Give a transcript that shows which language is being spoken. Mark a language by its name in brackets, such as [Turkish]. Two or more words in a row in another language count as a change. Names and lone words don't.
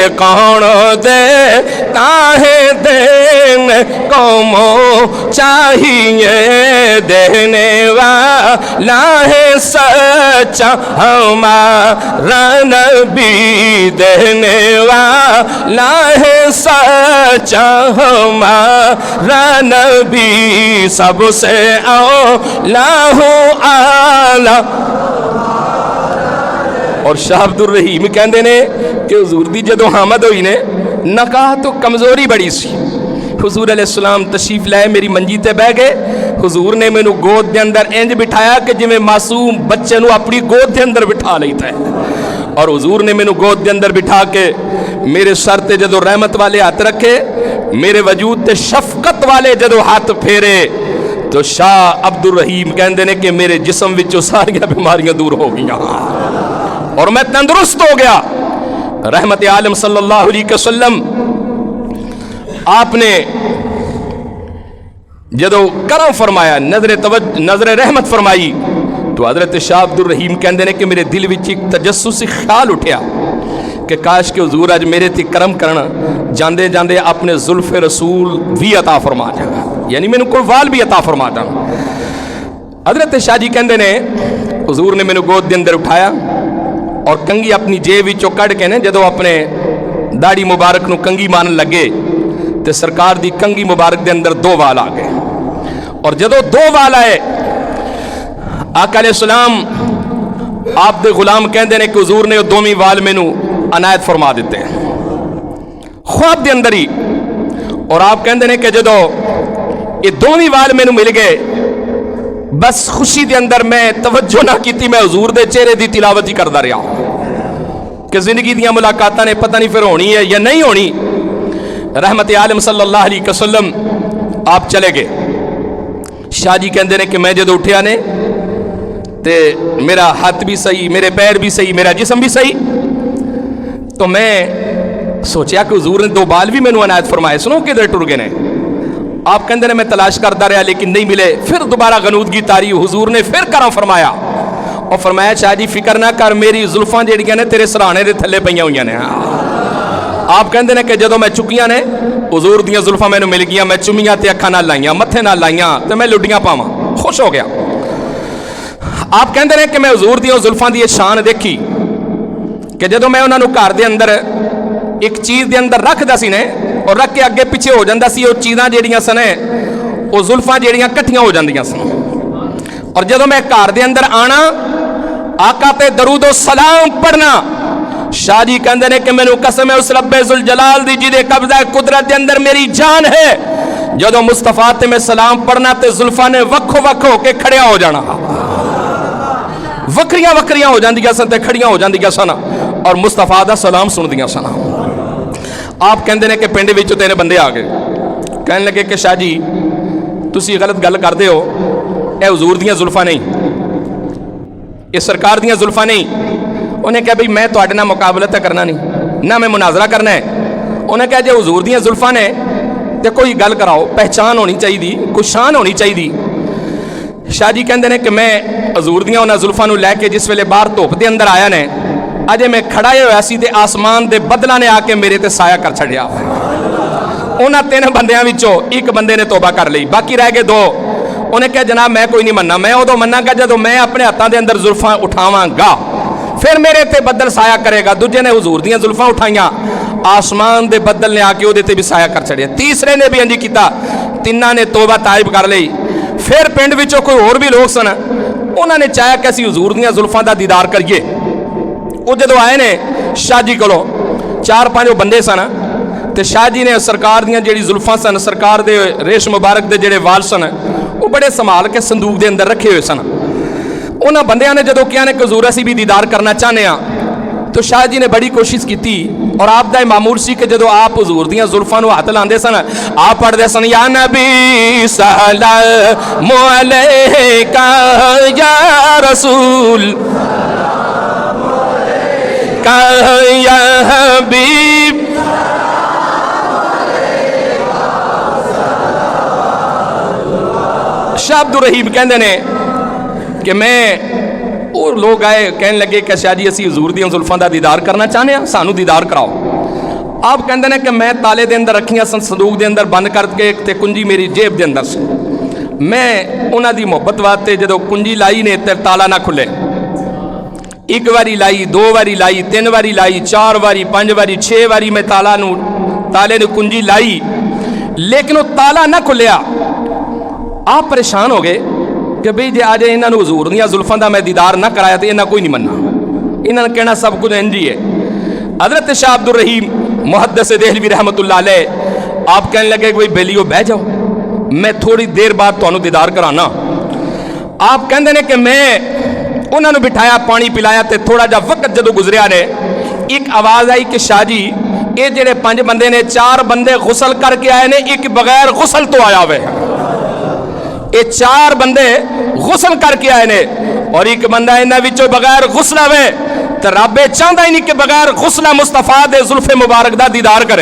[Urdu] کون دیتا ہے دینے کو چاہیے دینے والا ہے سچا ہمارا نبی دینے والا ہے سچا ہمارا نبی سب سے اولا ہو آلہ. [Punjabi] اور شاہ عبد الرحیم کہندے نے کہ حضور دی جدو حامد ہوئی نے نکاح تو کمزوری بڑی سی. حضور [Arabic] علیہ السلام [Punjabi] تشریف لائے میری منجی تے بہ گئے. حضور نے مینوں گود دے اندر انج بٹھایا کہ جویں معصوم بچے نو اپنی گود دے اندر بٹھا لیتا ہے. اور حضور نے مینوں گود دے اندر بٹھا کے میرے سر تے جدو رحمت والے ہاتھ رکھے میرے وجود تے شفقت والے جدو ہاتھ پھیرے تو شاہ عبد الرحیم کہندے نے کہ میرے جسم وچوں ساری بیماریاں دور ہو گئیاں اور میں تندرست ہو گیا. رحمت عالم [Arabic] صلی اللہ علیہ وسلم [Punjabi] آپ نے جدو کرم فرمایا نظر رحمت فرمائی تو حضرت شاہ عبد الرحیم کہندے نے کہ میرے دل وچ ایک تجسسی خیال اٹھیا کہ کاش کہ حضور اج میرے تے کرم کرنا جاندے جاندے اپنے زلف رسول بھی عطا فرما جانا یعنی مینوں کوئی وال بھی عطا فرما جانا. حضرت شاہ جی کہندے نے حضور نے مینوں گود دے اندر اٹھایا اور کنگھی اپنی جیب وچوں کڈ کے نے جدو اپنے داڑھی مبارک نو کنگھی مانن لگے تے سرکار دی کنگھی مبارک دے اندر دو وال آ گئے. اور جدو دو وال آئے آقا [Arabic] علیہ السلام [Punjabi] آپ دے غلام کہندے نے کہ حضور نے دوویں وال مینوں عنایت فرما دیتے خواب دے اندر ہی. اور آپ کہندے نے کہ جدو یہ دوویں وال مینوں مل گئے بس خوشی دے اندر میں توجہ نہ کیتی میں حضور دے چہرے دی تلاوت ہی کردا رہا کہ زندگی دیاں ملاقاتاں نے پتہ نہیں پھر ہونی ہے یا نہیں ہونی. [Urdu] رحمت عالم [Arabic] صلی اللہ علیہ وسلم [Urdu] آپ چلے گئے. [Punjabi] شاہ جی کہندے نے کہ میں جدو اٹھیا نے تے میرا ہاتھ بھی صحیح میرے پیر بھی صحیح میرا جسم بھی صحیح تو میں سوچیا کہ حضور نے دو بال بھی مینوں عنایت فرمائے سنو کدھر ٹر گئے نے. آپ کہندے نے [Urdu] میں تلاش کرتا رہا لیکن نہیں ملے. [Punjabi] پھر دوبارہ غنودگی تاری حضور نے پھر کرم فرمایا اور فرمایا شاہ جی فکر نہ کر میری زلفاں جڑیاں نے تیرے سرانے دے تھلے پئیاں ہوئیاں نے. آپ کہندے نے کہ جدو میں چکیاں نے حضور دیاں زلفاں مینوں مل گیاں میں چومیاں تے اکھاں نال لائیاں متھے نال لائیاں تے میں لڈیاں پاواں خوش ہو گیا. آپ کہندے نے کہ میں حضور دیاں زلفاں دی شان دیکھی کہ جدو میں انہاں نوں گھر دے اندر ایک چیز دے اندر رکھدا سی نے اور رکھ کے اگے پیچھے ہو جاندا سی وہ چیزاں جیڑیاں سن وہ زلفاں جیڑیاں کٹھیاں ہو جاندیاں سن. اور جدو میں گھر دے اندر آنا آقا تے درود و سلام پڑھنا شاہ جی کہندے نے کہ مینوں قسم ہے اس رب ذوالجلال دی جدے قبضہ قدرت دے اندر میری جان ہے جدو مصطفیٰ تے میں سلام پڑھنا تے زلفاں نے وکھو وکھو کے کھڑیا ہو جانا وکریاں وکریاں ہو جاندیاں سن تے کھڑیاں ہو جاندیاں سن اور مصطفیٰ دا سلام سندیاں سن. آپ کہندے نے کہ پنڈ وچوں تیرے بندے آ گئے کہنے لگے کہ شاہ جی تسی غلط گل کردے ہو اے حضور دیاں زلفاں نہیں یہ سرکار دیاں زلفاں نہیں. انہیں کہا بھئی میں تواڈے نال مقابلہ تے کرنا نہیں نہ میں مناظرہ کرنا ہے. انہیں کہا جے حضور دیاں زلفاں نے تے کوئی گل کراؤ پہچان ہونی چاہیے کوئی شان ہونی چاہیے. شاہ جی کہندے نے کہ میں حضور دیاں انہاں زلفاں نوں لے کے جس ویلے باہر دھوپ دے اندر آیا نے اجے میں کھڑا ہویا سی تے آسمان دے بدلاں نے آ کے میرے تے سایہ کر چھڑیا. انہاں تین بندیاں وچوں ایک بندے نے توبہ کر لئی باقی رہ گئے دو. انہیں کہا جناب میں کوئی نہیں مننا میں ادو مننا گا جدو میں اپنے ہاتھاں دے اندر زلفاں اٹھاواں گا پھر میرے تے بدل سایہ کرے گا. دوجے نے حضور دیاں زلفاں اٹھائیاں آسمان دے بدل نے آ کے اودے تے بھی سایہ کر چھڑیا. تیسرے نے بھی انجی کیتا تیناں نے توبہ تائب کر لئی. پھر پنڈ وچوں کوئی اور بھی لوگ سن انہاں نے چاہیا کہ اسی حضور دیاں زلفاں دا دیدار کریے. وہ جدو آئے نے شاہ جی کولوں 4-5 بندے سن ਤੇ ਸ਼ਾਹ ਜੀ ਨੇ ਸਰਕਾਰ ਦੀਆਂ ਜਿਹੜੀ ਜ਼ੁਲਫਾਂ ਸਨ, ਸਰਕਾਰ ਦੇ ਰੇਸ਼ ਮੁਬਾਰਕ ਦੇ ਜਿਹੜੇ ਵਾਲ ਸਨ, ਉਹ ਬੜੇ ਸੰਭਾਲ ਕੇ ਸੰਦੂਕ ਦੇ ਅੰਦਰ ਰੱਖੇ ਹੋਏ ਸਨ। ਉਹਨਾਂ ਬੰਦਿਆਂ ਨੇ ਜਦੋਂ ਕਿਹਾ ਨੇ ਕਿ ਹਜ਼ੂਰ ਅਸੀਂ ਵੀ ਦੀਦਾਰ ਕਰਨਾ ਚਾਹੁੰਦੇ ਹਾਂ, تو شاہ جی نے بڑی کوشش کی اور آپ دا معمول سی کہ جدو آپ حضور دیاں زلفاں نو ہاتھ لاندے سن آپ پڑھدے سن [Arabic] یا نبی سلام علیکہ [Punjabi] یا رسول یا حبیب شاہ عبد الرحیم کہندے نے کہ میں اور لوگ آئے کہنے لگے کہ شاہ جی اسی حضور دیاں زلفاں دا دیدار کرنا چاہنے ہیں، سانو دیدار کراؤ۔ آپ کہندے نے کہ میں تالے دے اندر رکھیاں سن، صندوق دے اندر بند کر کے تے کنجی میری جیب دے اندر سے، میں انہاں دی محبت واسطے جدو کنجی لائی نے تے تالا نہ کھلے، ایک واری لائی، دو واری لائی، تین واری لائی، چار واری، پانچ واری، چھ واری میں تالے نے کنجی لائی، لیکن وہ تالا نہ کھلیا۔ آپ پریشان ہو گئے کہ بھئی جے آج انہاں نو حضور دیاں زلفاں دا میں دیدار نہ کرایا تو انہاں کوئی نہیں مننا، انہاں نے کہنا سب کچھ انجی ہے۔ حضرت شاہ عبد الرحیم محدث دہلوی [Arabic] رحمۃ اللہ علیہ [Punjabi] آپ کہنے لگے کہ بھئی بیلیو بہ جاؤ، میں تھوڑی دیر بعد تانوں دیدار کرانا۔ آپ کہندے نے کہ میں انہاں نو بٹھایا، پانی پلایا تے تھوڑا جا وقت جدو گزریا نے ایک آواز آئی کہ شاہ جی یہ جڑے 5 بندے نے 4 بندے غسل کر کے آئے نے، ایک بغیر غسل تو آیا ہوئے، یہ 4 بندے غسل کر کے آئے نے اور ایک بندہ انہاں وچوں بغیر غسل ہوئے تو رب چاہتا ہی نہیں کہ بغیر غسل مصطفیٰ دے زلف مبارک دا دیدار کرے۔